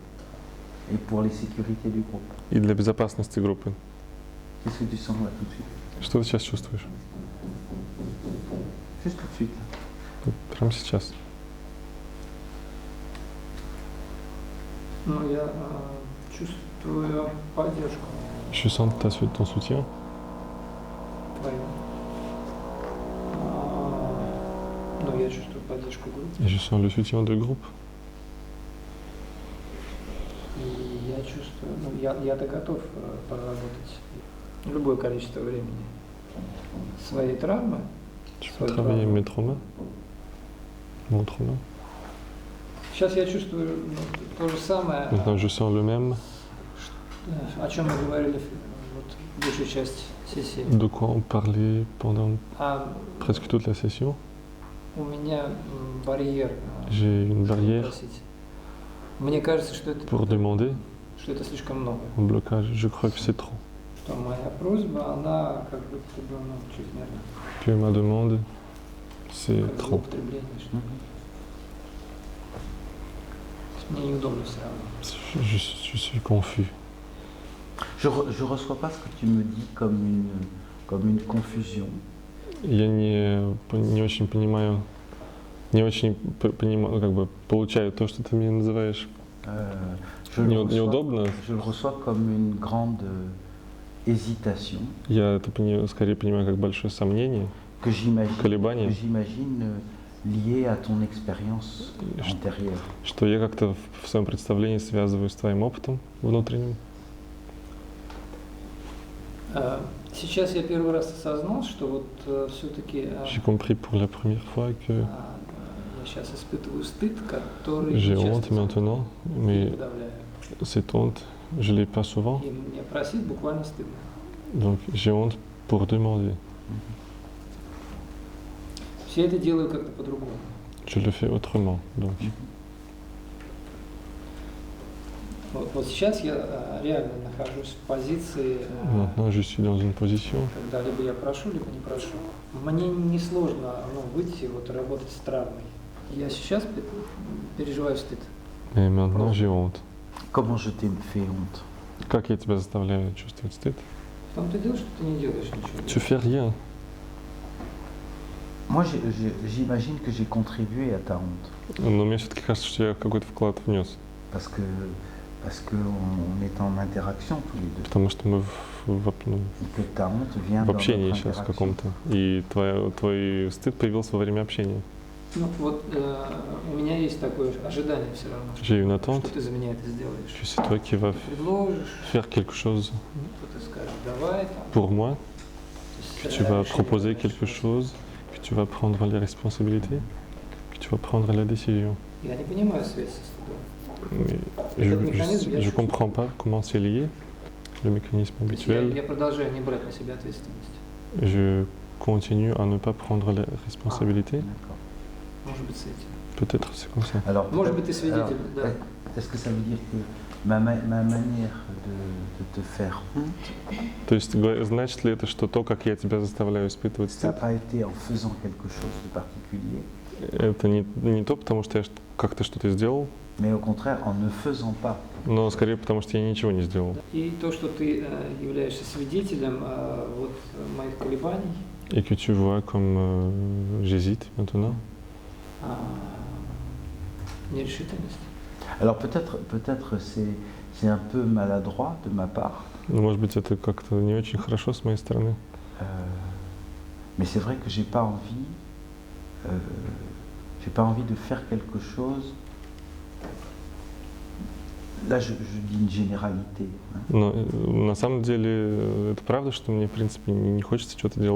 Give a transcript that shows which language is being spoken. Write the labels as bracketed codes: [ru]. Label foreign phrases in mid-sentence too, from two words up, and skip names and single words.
[fr] et pour les sécurités du groupe. [ru] и для безопасности группы. [fr] Qu'est-ce que tu sens là tout de suite? [ru] Что ты сейчас чувствуешь? [fr] Juste tout de suite. [ru] Вот прямо сейчас. Ну, я чувствую поддержку [fr] Je sens ton soutien. [ru] твою. Ну, я чувствую поддержку группы. [fr] Et je sens le soutien de groupe. [ru] И я чувствую, ну, я-то готов проработать любое количество времени своей травмы. [fr] Je peux travailler mes traumas. Mon trauma. [ru] Сейчас я чувствую то же самое, [fr] Maintenant, je sens le même. [ru] о чем мы говорили вот, большую часть сессии. [fr] De quoi on parlait pendant [ru] А [fr] presque toute la session. [ru] у меня барьер. [fr] J'ai une barrière [ru] Просить. Мне кажется, что [fr] pour demander [ru] это слишком много. [fr] un blocage. Je crois que c'est trop. [ru] Что моя просьба, она как будто бы чрезмерна. [fr] Que ma demande, c'est [ru] Как [fr] trop. [ru] злоупотребление, что ли. Мне неудобно все равно. [fr] Je suis confus. Je reçois pas ce que tu me dis comme une confusion. [ru] Я не очень понимаю, понимаю, как бы получаю то, что ты мне называешь неудобно. [fr] Je le reçois comme une grande hésitation. [ru] Я это скорее понимаю как большое сомнение, колебание, [fr] lié à ton expérience antérieure. [ru] Что я как-то в своем представлении связываю с твоим опытом внутренним. Сейчас я первый раз осознал, что вот все-таки [fr] J'ai compris pour la première fois que [ru] я сейчас испытываю стыд, который [fr] j'ai [ru] часто [fr] honte maintenant, mais [ru] подавляю. [fr] cette honte, je l'ai pas souvent, [ru] И мне просить буквально стыдно. [fr] donc j'ai honte pour demander. [ru] Я это делаю как-то по-другому. [fr] Je le fais autrement, donc. [ru] Вот сейчас я реально нахожусь в позиции, [fr] Maintenant, je suis dans une position. [ru] когда либо я прошу, либо не прошу. Мне несложно выйти вот работать с травмой. Я сейчас переживаю стыд. [fr] Et maintenant, j'ai honte. Comment je t'ai fait honte? [ru] Как я тебя заставляю чувствовать стыд? В том-то и дело, что ты не делаешь ничего. [fr] Tu fais rien. Moi, j'imagine que j'ai contribué à ta honte. [ru] Но мне все-таки кажется, что я какой-то вклад внес. [fr] Parce que on est en interaction tous les deux. [ru] Потому что мы ну, [fr] et que ta honte vient [ru] в [fr] dans [ru] общении [fr] notre [ru] сейчас [fr] interaction. [ru] каком-то. И твой стыд появился во время общения. Ну вот у меня есть такое ожидание все равно, [fr] J'ai une attente [ru] что ты за меня это сделаешь. [fr] que c'est toi qui vas [ru] Ты предложишь, [fr] faire quelque chose [ru] что ты скажешь, давай там. [fr] pour moi, [ru] То [fr] que [ru] есть, [fr] tu vas [ru] решение [fr] proposer [ru] принять [fr] quelque [ru] что-то. [fr] chose, que tu vas prendre les responsabilités, que tu vas prendre la décision. [ru] Я не понимаю связь со стыдом. [fr] Mais [ru] Этот mécanisme, я [fr] je [ru] чувствую. [fr] comprends pas comment c'est lié, le mécanisme [ru] То есть я [fr] habituel. [ru] продолжаю не брать на себя ответственность. [fr] Je continue à ne pas prendre les responsabilités. D'accord. [ru] Может быть, с этим. [fr] Peut-être c'est comme ça. Alors, [ru] Может [fr] peut-être- [ru] быть, ты свидетель, [fr] alors, [ru] да. [fr] Est-ce que ça veut dire que ma manière de te faire honte, [ru] То есть значит ли это, что то, как я тебя заставляю испытывать [fr] ça n'a [ru] стыд, [fr] pas été en faisant quelque chose de particulier, [ru] это не то, потому что я как-то что-то сделал, [fr] mais au contraire en ne faisant pas. [ru] но скорее потому, что я ничего не сделал. И то, что ты являешься свидетелем вот, моих колебаний, [fr] Et que tu vois comme j'hésite maintenant. [ru] нерешительность. [fr] Alors peut-être c'est un peu maladroit de ma part, [ru] Ну, может быть, это как-то не очень хорошо с моей стороны. [fr] mais c'est vrai que j'ai pas envie de faire quelque chose. Là, je dis une généralité, hein. [ru] Но на самом деле это правда, что мне, в принципе, не хочется что-то делать